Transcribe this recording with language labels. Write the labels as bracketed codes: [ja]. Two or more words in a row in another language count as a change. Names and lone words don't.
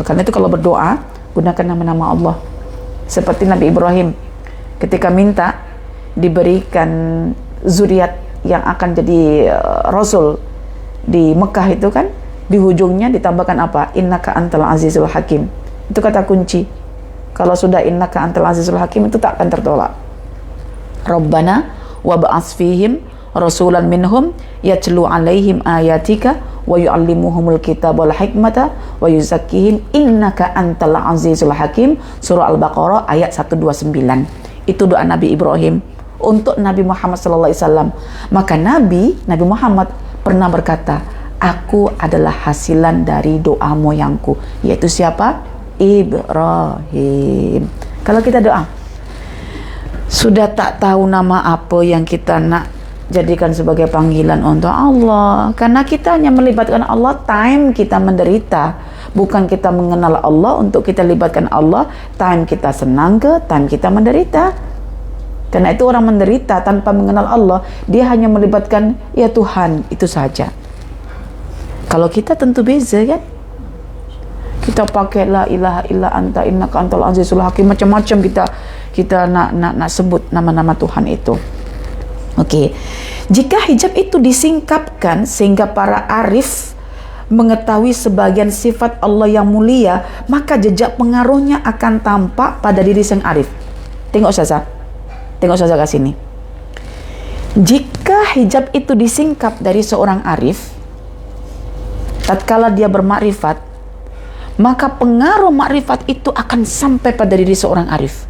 [ms] Karena itu kalau berdoa gunakan nama-nama Allah. Seperti Nabi Ibrahim ketika minta diberikan zuriat yang akan jadi rasul di Mekah itu kan, di hujungnya ditambahkan apa? [ar] إنك أنت العزيز الحكيم. [ms] Itu kata kunci. Kalau sudah [ar] إنك أنت العزيز الحكيم [ms] itu tak akan tertolak. [ar] ربنا وابعث فيهم رسولا منهم يتلو عليهم آياتك ويعلمهم الكتاب والحكمة ويزكيهم إنك أنت العزيز الحكيم. [ms] Surah Al-Baqarah ayat 129. Itu doa Nabi Ibrahim untuk Nabi Muhammad [ar] صلى الله عليه وسلم. [ms] Maka Nabi Muhammad pernah berkata, aku adalah hasilan dari doa moyangku, yaitu siapa? Ibrahim. Kalau kita doa sudah tak tahu nama apa yang kita nak jadikan sebagai panggilan untuk Allah, karena kita hanya melibatkan Allah time kita menderita, bukan kita mengenal Allah untuk kita libatkan Allah time kita senang ke time kita menderita. Karena itu orang menderita tanpa mengenal Allah, dia hanya melibatkan ya Tuhan, itu saja. Kalau kita tentu beza kan, kita pakai [ar] لا إله إلا أنت إنك أنت العزيز الحكيم, [ms] macam-macam kita nak sebut nama-nama Tuhan itu. Okey. [id] Jika hijab itu disingkapkan sehingga para arif mengetahui sebagian sifat Allah yang mulia, maka jejak pengaruhnya akan tampak pada diri sang arif. [ms] Tengok Ustazah kat sini. Jika hijab itu disingkap dari seorang arif tatkala dia bermakrifat, maka pengaruh makrifat itu akan sampai pada diri seorang arif.